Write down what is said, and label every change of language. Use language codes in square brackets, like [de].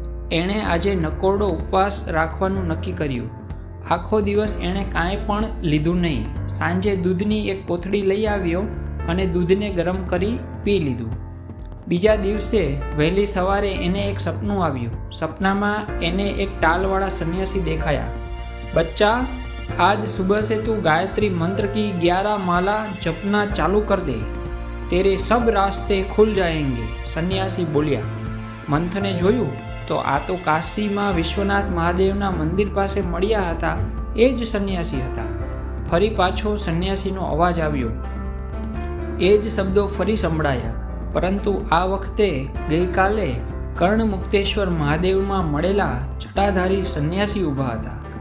[gu] એણે આજે નકોરડો ઉપવાસ રાખવાનું નક્કી કર્યું. આખો દિવસ એણે કાંઈ પણ લીધું નહીં. સાંજે દૂધની એક કોથળી લઈ આવ્યો અને દૂધને ગરમ કરી પી લીધું. બીજા દિવસે વહેલી સવારે એને એક સપનું આવ્યું. સપનામાં એને એક ટાલવાળા સંન્યાસી દેખાયા. [hi] બચ્ચા, आज सुबह से तू गायत्री मंत्र की 11 माला जपना चालू कर दे, तेरे सब रास्ते खुल जाएंगे. [gu] સંન્યાસી બોલ્યા. મંથને જોયું તો આ તો કાશીમાં વિશ્વનાથ મહાદેવના મંદિર પાસે મળ્યા હતા એ જ સંન્યાસી હતા. ફરી પાછો સંન્યાસીનો અવાજ આવ્યો. એ જ શબ્દો ફરી સંભળાયા, પરંતુ આ વખતે ગઈકાલે કર્ણમુક્તેશ્વર મહાદેવમાં મળેલા જટાધારી સંન્યાસી ઊભા હતા.